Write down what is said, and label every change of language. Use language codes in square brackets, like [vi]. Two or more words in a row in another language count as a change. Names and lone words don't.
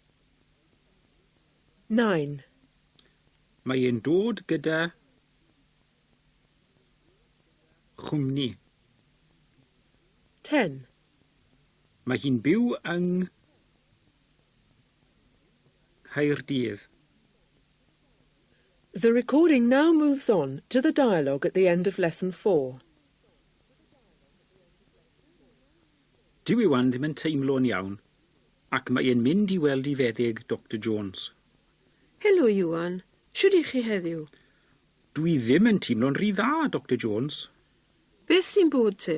[cy] 9. Mae e'n dod gyda chwmni. 10. Mae hi'n byw yng Nghaerdydd. [en] The recording now moves on to the dialogue at the end of lesson 4. [cy] Dyw Iwan ddim yn teimlo'n iawn, ac mae e'n mynd i weld I feddyg Dr Jones. Helo, Iwan. Shwd I chi heddiw? Dwi ddim yn teimlo'n rhy dda, Dr Jones. Beth sy'n bod te?